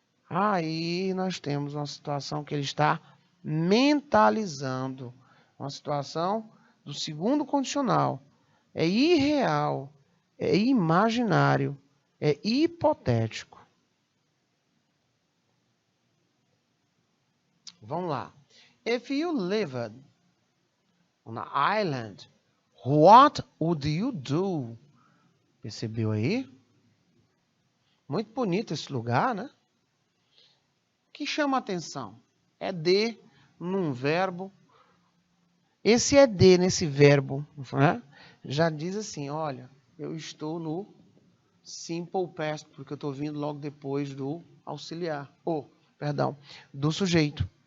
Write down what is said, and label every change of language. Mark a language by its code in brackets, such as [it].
[pt] Aí nós temos uma situação que ele está mentalizando. Uma situação do segundo condicional. É irreal, é imaginário, é hipotético. Vamos lá. [en] If you lived on an island, what would you do? [pt] Percebeu aí? Muito bonito esse lugar, né? O que chama a atenção? É de num verbo. Esse é de nesse verbo, né? Já diz assim, olha, eu estou no simple past, porque eu estou vindo logo depois do auxiliar. Do sujeito.